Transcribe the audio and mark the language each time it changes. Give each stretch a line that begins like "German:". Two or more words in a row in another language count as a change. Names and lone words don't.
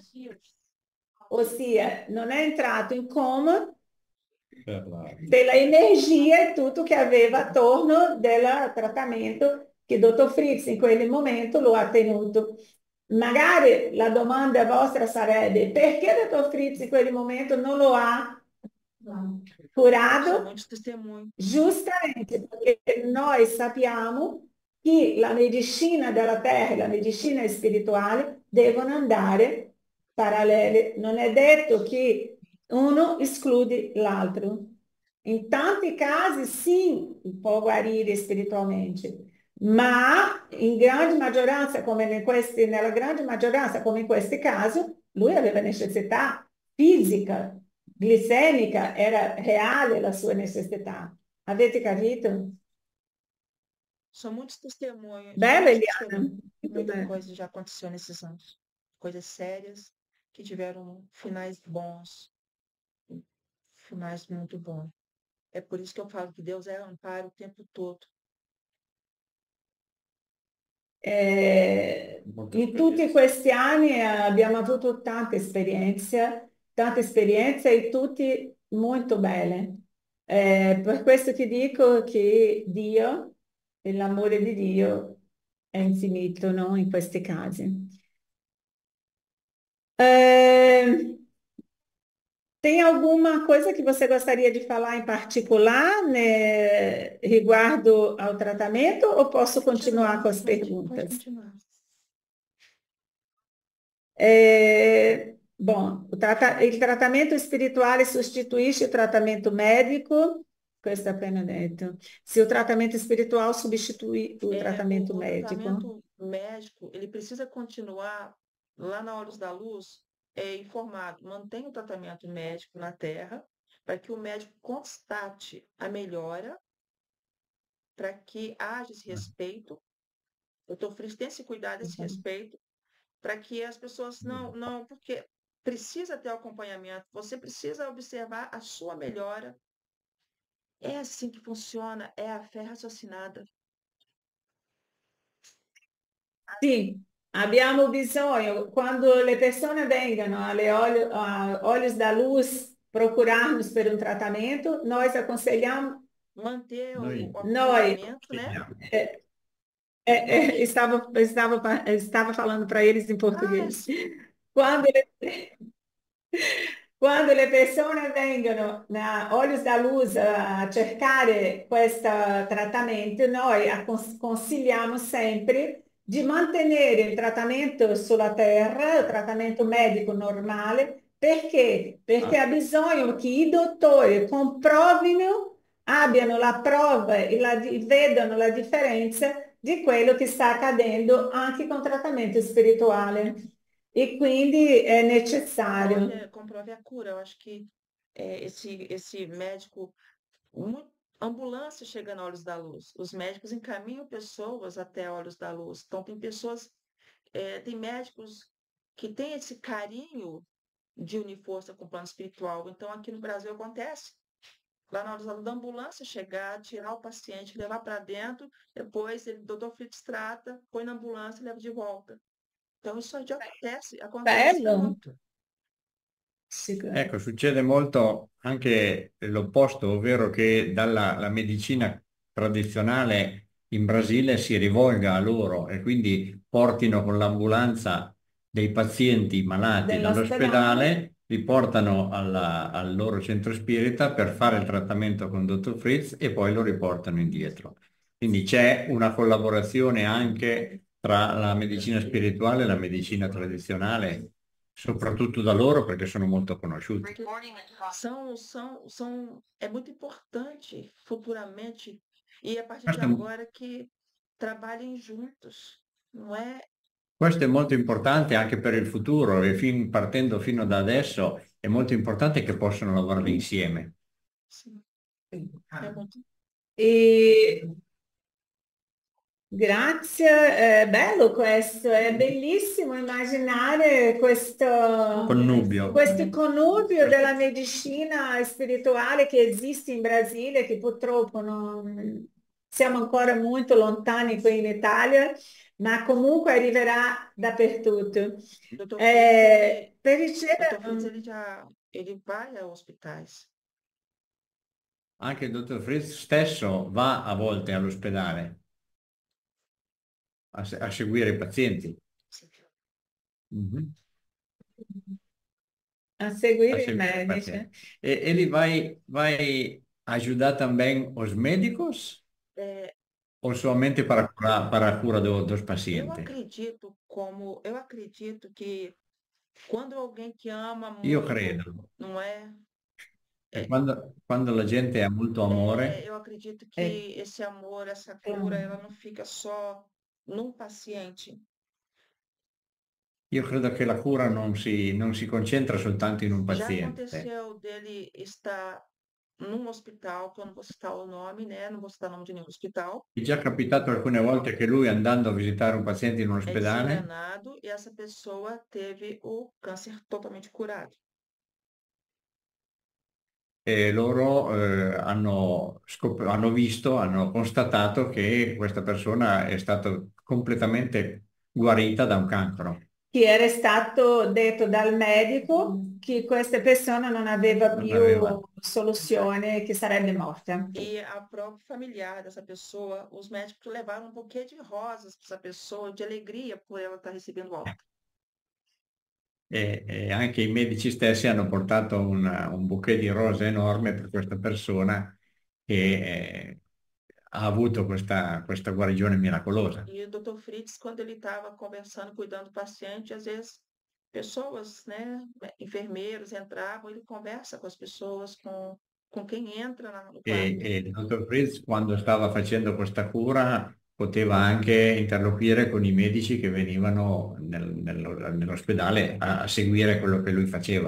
Italian: Ossia, non è entrato in coma della energia e tutto che aveva attorno del trattamento che il dottor Fritz in quel momento lo ha tenuto. Magari la domanda vostra sarebbe perché il dottor Fritz in quel momento non lo ha
Portuguese: São Curado muitos testemunhos.
Italian: justamente perché noi sappiamo che la medicina della terra e la medicina spirituale devono andare parallele. Non è detto che uno esclude l'altro. In tanti casi sì, può guarire spiritualmente, ma in grande maggioranza, nella grande maggioranza, come in questi casi, lui aveva necessità fisica, glicemica, era reale la sua necessità. Avete capito?
Portuguese: São
Italian: Bello,
Portuguese: muitos Eliana. testemunhos. Muito Muita bem. coisa já aconteceu nesses anos. Coisas sérias que tiveram finais bons, finais muito bons. É por isso que eu falo que Deus é amparo o tempo todo.
Italian: In tutti questi anni abbiamo avuto tante esperienze e tutte molto belle. Per questo ti dico che Dio, e l'amore di Dio è infinito, no? In questi casi.
Portuguese: Eh, Tem alguma coisa que você gostaria de falar em particular, né, riguardo ao tratamento, ou posso continuar com as Pode perguntas? continuar. Bom,
Italian: il trattamento spirituale sostituisce il trattamento médico? Questo è appena detto.
Portuguese: Se o tratamento espiritual substitui o tratamento O médico? tratamento médico, ele precisa continuar lá na Olhos da Luz, informado. Mantenha o tratamento médico na Terra, para que o médico constate a melhora, para que haja esse respeito. O Dr. Fritz tem esse cuidado, esse respeito, para que as pessoas não, porque precisa ter o acompanhamento, você precisa observar a sua melhora. É assim que funciona, é a fé raciocinada.
Italian: Sì, abbiamo bisogno, quando le persone vengono a Olhos da Luz procurarmos per un trattamento,
Portuguese: nós aconselhamos, Manter
Italian: Noi
Portuguese: o
Italian: noi,
Portuguese: acompanhamento, né? eh, estava falando para eles em Ah,
Italian: português. Quando Quando le persone vengono a Olhos da Luz a cercare questo trattamento, noi consigliamo sempre di mantenere il trattamento sulla terra, il trattamento medico normale, perché? Perché ha bisogno che i dottori comprovino, abbiano la prova e vedano la differenza di quello che sta accadendo anche con trattamento spirituale. E quindi è necessario.
Portuguese: comprove a cura. Eu acho que esse médico, ambulância chega na Olhos da Luz. Os médicos encaminham pessoas até Olhos da Luz. Então, tem pessoas, tem médicos que têm esse carinho de unir força com o plano espiritual. Então, aqui no Brasil acontece. Lá na Olhos da Luz, da ambulância chegar, tirar o paciente, levar para dentro, depois o doutor Fritz trata, põe na ambulância e leva de volta. Então, isso já acontece
Italian: Bello.
Portuguese: muito.
Italian: Ecco, succede molto anche l'opposto, ovvero che dalla la medicina tradizionale in Brasile si rivolga a loro e quindi portino con l'ambulanza dei pazienti malati Dell'ospedale. dall'ospedale, li portano al loro centro spirita per fare il trattamento con Dottor Fritz e poi lo riportano indietro. Quindi c'è una collaborazione anche tra la medicina spirituale e la medicina tradizionale, soprattutto da loro perché sono molto conosciuti.
Portuguese: É muito importante futuramente e a partir de
Italian: Questo,
Portuguese: agora que trabalhem juntos, não é?
Italian: questo è molto importante anche per il futuro e partendo fino da adesso è molto importante che possano lavorare insieme.
Portuguese: Sim, é muito.
Italian: E grazie, è bello questo, è bellissimo immaginare Connubio. questo connubio della medicina spirituale che esiste in Brasile, che purtroppo siamo ancora molto lontani qui in Italia, ma comunque arriverà dappertutto.
Portuguese: Dr.
Italian: Per
Portuguese: Fritz,
Italian: ricevere...
Portuguese: ele vai a hospitais.
Italian: Anche il dottor Fritz stesso va a volte all'ospedale a seguire i pazienti. Mhm. a a seguire il seguire il medico.
Portuguese: paciente. E ele vai ajudar também os médicos É, ou somente para a cura dos pacientes? eu acredito que quando alguém que ama
Italian: Io
Portuguese: muito,
Italian: credo
Portuguese: não é?
Italian: che
Portuguese: É,
Italian: quando la gente ha molto amore,
Portuguese: eu acredito É, que esse amor, essa cura, claro. ela não fica só num paciente.
Italian: io credo che la cura non si concentra soltanto in un
Portuguese: Já
Italian: paziente.
Portuguese: aconteceu dele estar num hospital, que eu não vou citar o nome, né? Não vou citar o nome de nenhum hospital,
Italian: È già capitato alcune volte che lui andando a visitare un paziente in un
Portuguese: é
Italian: ospedale,
Portuguese: desenganado e essa pessoa teve o câncer totalmente curado.
Italian: e loro hanno visto, hanno constatato che questa persona è stata completamente guarita da un cancro. Che era stato detto dal medico che questa persona non aveva Non più aveva. soluzione, che sarebbe morta.
Portuguese: E a própria familiar dessa pessoa, os médicos levaram um buquê de rosas para essa pessoa, de alegria por ela estar recebendo alta.
Italian: E anche i medici stessi hanno portato un bouquet di rose enorme per questa persona che ha avuto questa guarigione miracolosa.
Portuguese: E o Dr. Fritz, quando ele estava conversando, cuidando do paciente, às vezes pessoas, né, enfermeiros entravam, ele conversa com as pessoas, com quem entra no quarto.
Italian: E il dottor Fritz, quando stava facendo questa cura, poteva anche interloquire con i medici che venivano nell'ospedale a seguire quello che lui faceva.